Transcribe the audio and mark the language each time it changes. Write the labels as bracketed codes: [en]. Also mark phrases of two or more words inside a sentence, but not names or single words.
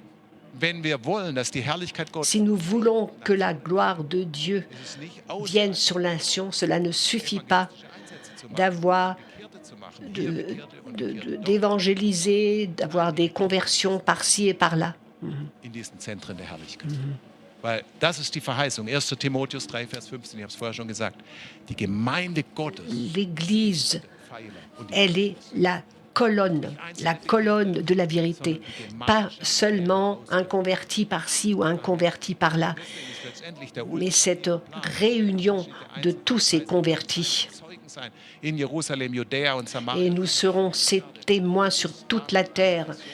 [fr] Si nous voulons que la gloire de Dieu vienne sur la nation, cela ne suffit pas d'avoir d'évangéliser, d'avoir des conversions par-ci et par-là. [de] Weil das ist die Verheißung. 1. Timotheus 3, Vers 15, ich habe es vorher schon gesagt. Die Gemeinde Gottes. [fr] L'Église, elle est la colonne de la vérité. Pas seulement un converti par-ci ou un converti par-là, mais cette réunion de tous ces convertis. Et nous serons ces témoins sur toute la terre.